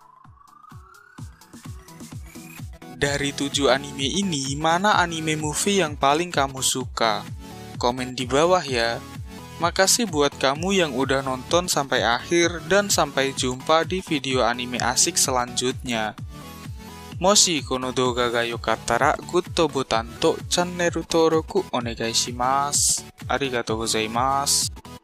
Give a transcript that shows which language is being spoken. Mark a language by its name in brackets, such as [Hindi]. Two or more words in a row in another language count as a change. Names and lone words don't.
[Indonesian] Dari 7 anime ini, mana anime movie yang paling kamu suka? Komen di bawah ya. Makasih buat kamu yang udah nonton sampai akhir dan sampai jumpa di video anime asik selanjutnya. [Japanese] もし この 動画 が よかったら グッと ボタン と channel登録お願いします。ありがとうございます。